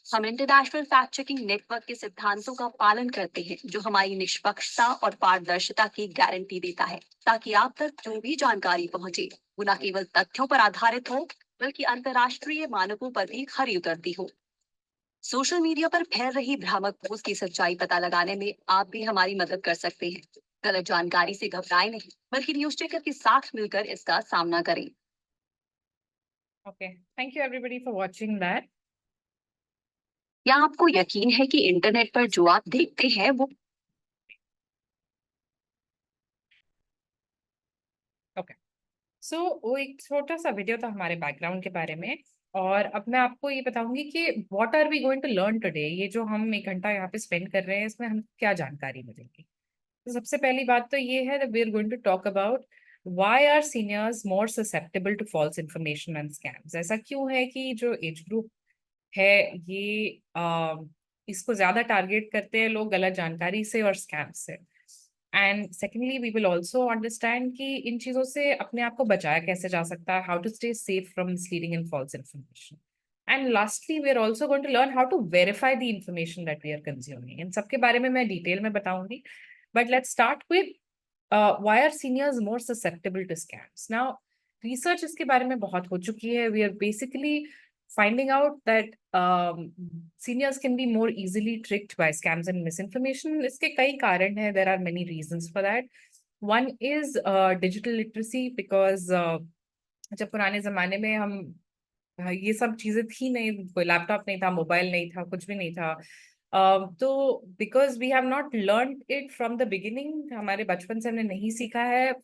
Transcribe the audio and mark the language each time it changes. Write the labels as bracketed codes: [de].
[hi] हम international fact checking network के सिद्धांतों का पालन करते हैं, जो हमारी निष्पक्षता और पारदर्शिता की गारंटी देता है, ताकि आप तक जो भी जानकारी पहुंचे वो न केवल तथ्यों पर आधारित हो, बल्कि अंतर्राष्ट्रीय मानकों पर भी खरी उतरती हो। सोशल मीडिया पर फैल रही भ्रामक पोस्ट की सच्चाई पता लगाने में आप भी हमारी मदद कर सकते हैं। गलत जानकारी से घबराएं नहीं, बल्कि न्यूज चेकर के साथ मिलकर इसका सामना करें। [en] Okay, thank you everybody for watching that. [hi] क्या आपको यकीन है कि इंटरनेट पर जो आप देखते हैं वो [en] Okay. [hi] So वो एक छोटा सा वीडियो था हमारे बैकग्राउंड के बारे में, और अब मैं आपको ये बताऊंगी कि [en] What are we going to learn today. [hi] ये जो हम 1 घंटा यहाँ पे स्पेंड कर रहे हैं, इसमें हम क्या जानकारी मिलेगी. [en] तो सबसे पहली बात तो ये है that we are going to talk about why are seniors more susceptible to false information and scams. [hi] ऐसा क्यों है कि जो एज ग्रुप है ये इसको ज्यादा टारगेट करते हैं लोग गलत जानकारी से और स्कैम से. [en] And secondly, we will also understand [hi] कि इन चीजों से अपने आप को बचाया कैसे जा सकता है, [en] how to stay safe from misleading and false information. And lastly, we are also going to learn how to verify the information that we are consuming. [hi] इन सबके बारे में मैं डिटेल में बताऊंगी. [en] But let's start with why are seniors more susceptible to scams? [hi] Now, research इसके बारे में बहुत हो चुकी है. [en] We are basically finding out that seniors can be more easily tricked by scams and misinformation. [hi] इसके कई कारण हैं. [en] There are many reasons for that. One is digital literacy, because [hi] जब पुराने जमाने में हम ये सब चीजें थी नहीं, कोई लैपटॉप नहीं था, मोबाइल नहीं था, कुछ भी नहीं था. [en] तो because we have not learn it from the beginning, [hi] हमारे बचपन से हमने नहीं सीखा है.